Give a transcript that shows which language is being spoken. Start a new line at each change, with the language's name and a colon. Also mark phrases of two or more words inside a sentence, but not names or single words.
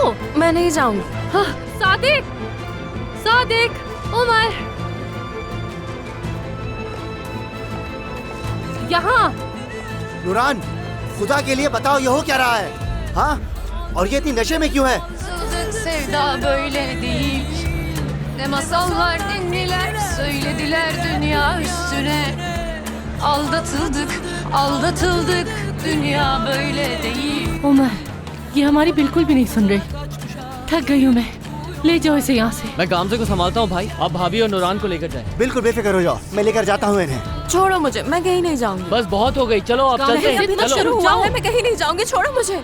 Hindi: मैं नहीं जाऊंगी। हाँ, सादिक, सादिक, उमर, यहाँ। नूरान, खुदा के लिए बताओ ये हो क्या रहा है? हाँ? और ये इतनी नशे में क्यों है?
Turkish: Sevda böyle değil. Ne masallar dindiler, söylediler dünya üstüne. Aldatıldık, aldatıldık, dünya böyle değil.
Hindi: उमर, ये हमारी बिल्कुल भी नहीं सुन रही। थक गई हूँ मैं, ले जाओ इसे यहाँ से। मैं गामजे को संभालता हूँ भाई, आप भाभी और नूरान को लेकर जाए। बिल्कुल बेफिक्र हो जाओ, मैं लेकर जाता हूँ इन्हें। छोड़ो मुझे, मैं कहीं नहीं जाऊंगी। बस बहुत हो गई, चलो आप गामजे, चलते हैं। अभी तो चलो शुरू हुआ जाओ। है, मैं कहीं नहीं जाऊंगी। छोड़ो मुझे।